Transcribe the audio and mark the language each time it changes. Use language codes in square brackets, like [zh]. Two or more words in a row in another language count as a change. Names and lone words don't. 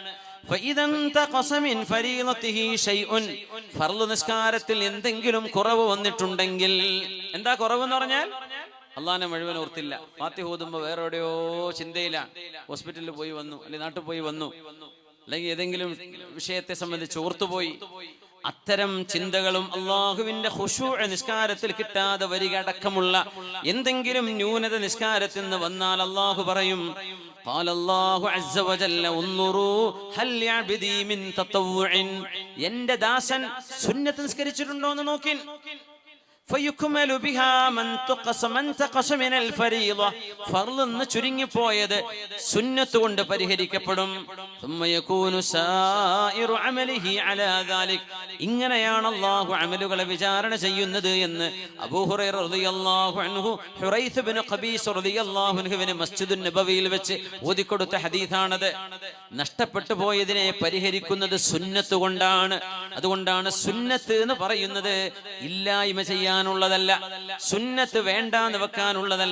[ml] ഫർള് നിസ്കാരത്തിൽ എന്തെങ്കിലും കുറവ് വന്നിട്ടുണ്ടെങ്കിൽ, എന്താ കുറവെന്ന് പറഞ്ഞാൽ അള്ളാഹിനെ മുഴുവൻ ഓർത്തില്ല, ഫാത്തിഹ ഓതുമ്പോ വേറെ എവിടെയോ ചിന്തയിലാണ്, ഹോസ്പിറ്റലിൽ പോയി വന്നു, അല്ലെങ്കിൽ നാട്ടിൽ പോയി വന്നു, അല്ലെങ്കിൽ ഏതെങ്കിലും വിഷയത്തെ സംബന്ധിച്ച് ഓർത്തുപോയി. അത്തരം ചിന്തകളും അള്ളാഹുവിന്റെ ഖുശൂഅ് നിസ്കാരത്തിൽ കിട്ടാതെ വരിക അടക്കമുള്ള എന്തെങ്കിലും ന്യൂനത നിസ്കാരത്തിൽ നിന്ന് വന്നാൽ അള്ളാഹു പറയും, [ar] قال الله عز وجل انظروا هل يعبدي من تطوع, [ml] എന്റെ ദാസൻ സുന്നത്ത് നിസ്കരിച്ചിട്ടുണ്ടോ എന്ന് നോക്കിൻ. [ar] فيكمل بها من تقص من الفريضة, [ml] ഫർള് ചുരുങ്ങിപ്പോയത് സുന്നത്ത് കൊണ്ട് പരിഹരിക്കപ്പെടും. [ar] ثم يكون سائر عمله على ذلك, [ml] ഇങ്ങനെയാണ് അല്ലാഹു അമലുകളെ വിചാരണ ചെയ്യുന്നത് എന്ന് അബൂ ഹുറൈറ [ar] رضي الله عنه [ml] ഹുറൈസ് ഇബ്നു ഖബീസ് റളിയല്ലാഹു അൻഹുവിനെ മസ്ജിദുൻ നബവിയിൽ വെച്ച് ഓതിക്കൊടുത്ത ഹദീസാണത്. നഷ്ടപ്പെട്ടു പോയതിനെ പരിഹരിക്കുന്നത് സുന്നത്ത് കൊണ്ടാണ്. അതുകൊണ്ടാണ് സുന്നത്ത് എന്ന് പറയുന്നത് ഇല്ലായ്മ ചെയ്യാനുള്ളതല്ല, സുന്നത്ത് വേണ്ടാന്ന് വെക്കാനുള്ളതല്ല.